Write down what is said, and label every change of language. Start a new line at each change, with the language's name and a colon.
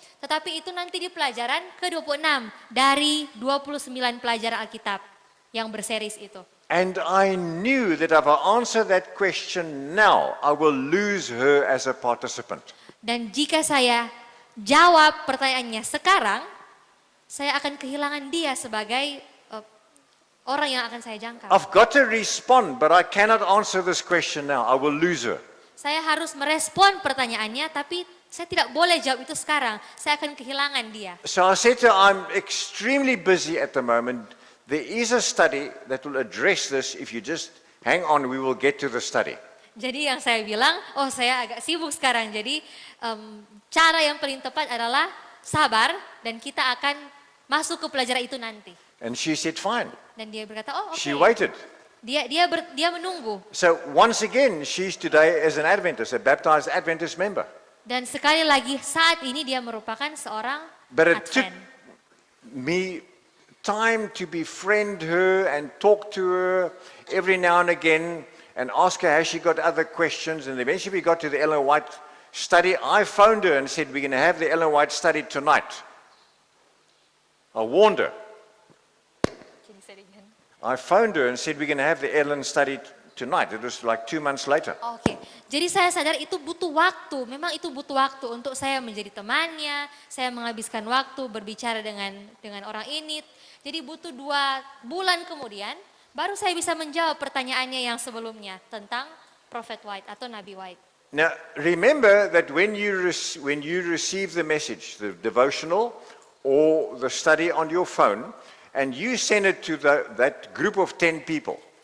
Indonesian: Tetapi itu nanti di pelajaran ke-26 dari 29 pelajaran Alkitab yang berseris itu.
English: And I knew that if I answer that question now, I will lose her as a participant.
Indonesian: Dan jika saya jawab pertanyaannya sekarang, saya akan kehilangan dia sebagai orang yang akan saya jangkau.
English: I've got to respond, but I cannot answer this question now. I will lose her.
Indonesian: Saya harus merespon pertanyaannya, tapi saya tidak boleh jawab itu sekarang. Saya akan kehilangan dia.
English: So I said to her, I'm extremely busy at the moment. There is a study that will address this. If you just hang on, we will get to the study.
Indonesian: Jadi yang saya bilang, oh saya agak sibuk sekarang. Jadi cara yang paling tepat adalah sabar dan kita akan masuk ke pelajaran itu nanti.
English: And she said, fine.
Indonesian: Dan dia berkata, oh oke.
English: She waited.
Indonesian: Dia menunggu.
English: So once again, she's today as an Adventist, a baptized Adventist member.
Indonesian: Dan sekali lagi saat ini dia merupakan seorang
English: But it took
Indonesian: Advent.
English: me time to befriend her and talk to her every now and again and ask her has she got other questions. And eventually we got to the Ellen White study. I phoned her and said, we're going to have the Ellen White study tonight. I warned her. I phoned her and said, we're going to have the Ellen study tonight. It was like 2 months later.
Indonesian: Oke, jadi saya sadar itu butuh waktu. Memang itu butuh waktu untuk saya menjadi temannya, saya menghabiskan waktu berbicara dengan orang ini. Jadi butuh 2 bulan kemudian, baru saya bisa menjawab pertanyaannya yang sebelumnya tentang Prophet White atau Nabi White.
English: Now, remember that when you receive the message, the devotional or the study on your phone, and you send it to that group of 10 people,